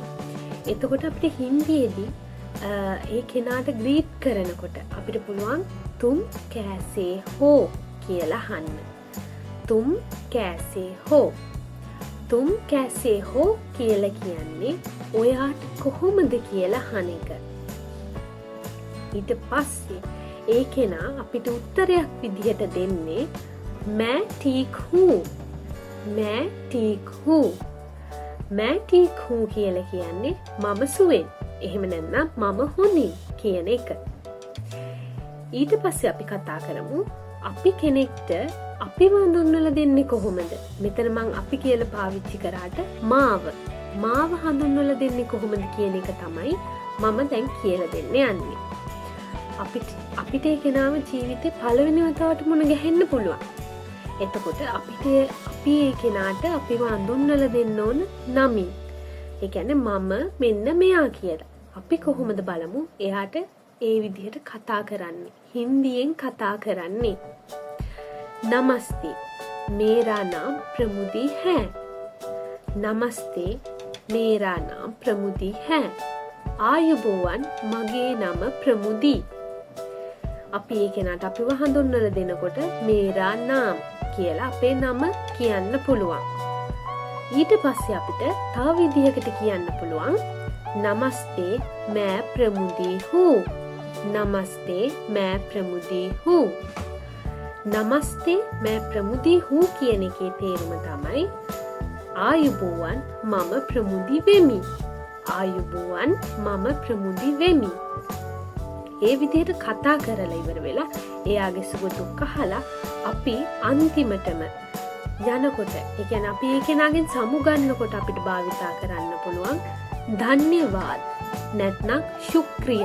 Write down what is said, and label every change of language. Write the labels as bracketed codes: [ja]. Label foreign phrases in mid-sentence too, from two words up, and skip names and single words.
[si] එතකොට අපිට හින්දියේදී ඒ කෙනාට ග්‍රීට් කරනකොට අපිට පුළුවන් [hi] तुम कैसे हो [si] කියලා අහන්න. [hi] तुम कैसे हो. तुम कैसे हो [si] කියලා කියන්නේ ඔයාට කොහොමද කියලා අහන එක. ඊට පස්සේ ඒ කෙනා අපිට උත්තරයක් විදිහට දෙන්නේ [hi] मैं ठीक हूँ. मैं ठीक हूँ. मैं ठीक हूँ [si] කියලා කියන්නේ මම සුවෙන්. එහෙම නැත්නම් මම හොඳින් කියන එක. ඊට පස්සේ අපි කතා කරමු අපි කෙනෙක්ට අපිව හඳුන්වලා දෙන්නේ කොහොමද? මෙතන මං අපි කියලා පාවිච්චි කරාට මාව හඳුන්වලා දෙන්නේ කොහොමද කියන එක තමයි මම දැන් කියලා දෙන්න යන්නේ. අපිට ඒ කෙනාව ජීවිතේ පළවෙනි වතාවට මුණ ගැහෙන්න පුළුවන්. එතකොට අපි ඒ කෙනාට අපිව හඳුන්වලා දෙන්න ඕන නමින්. ඒ කියන්නේ මම මෙන්න මෙයා කියලා. අපි කොහොමද බලමු එයාට ඒ විදිහට කතා කරන්නේ. හින්දියෙන් කතා කරන්නේ. [hi] नमस्ते, मेरा नाम प्रमुदी है. नमस्ते, मेरा नाम प्रमुदी है. [si] ආයුබෝවන් මගේ නම ප්‍රමුදී. අපි ඒ කෙනාට අපිව හඳුන්වලා දෙනකොට [hi] मेरा नाम [si] කියලා අපේ නම කියන්න පුළුවන්. ඊට පස්සේ අපිට තව විදිහකට කියන්න පුළුවන් [hi] नमस्ते मैं प्रमुदी हूँ. नमस्ते मैं प्रमुदी हूँ. नमस्ते मैं प्रमुदी हूँ [si] කියන එකේ තේරුම තමයි ආයුබෝවන් මම ප්‍රමුදි වෙමි. ආයුබෝවන් මම ප්‍රමුදි වෙමි. ඒ විදිහට කතා කරලා ඉවර වෙලා එයාගේ සුබ දුක් අහලා අපි අන්තිමටම යනකොට ඒ කියන්නේ අපි ඒ කෙනාගෙන් සමු ගන්නකොට අපිට භාවිතා කරන්න පුළුවන් ධන්‍යවාද නැත්නම් ශුක්‍රියා.